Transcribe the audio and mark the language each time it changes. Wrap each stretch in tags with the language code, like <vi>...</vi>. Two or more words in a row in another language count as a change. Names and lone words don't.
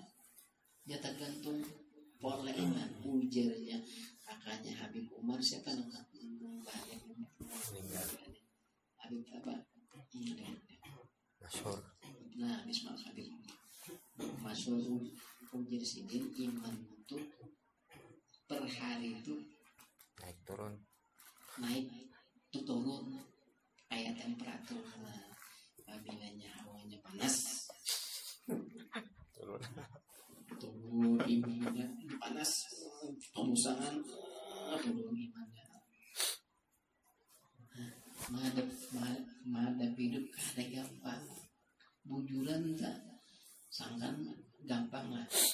<id>Ya tergantung pola iman. Ujarnya kakaknya Habib Umar, siapa nama Habib apa? Masyhur. Nah, Ismail Habib Masyhur ujar sini, iman itu per hari itu Naik turun. naik itu turun kayak temperatur. Nah, apabila hawanya panas Turun. turun imannya, panas pemusangan turun imannya.</id> <bjn>Menghadap hidup kada gampang, bujuran tak sangkan gampang lah.</bjn>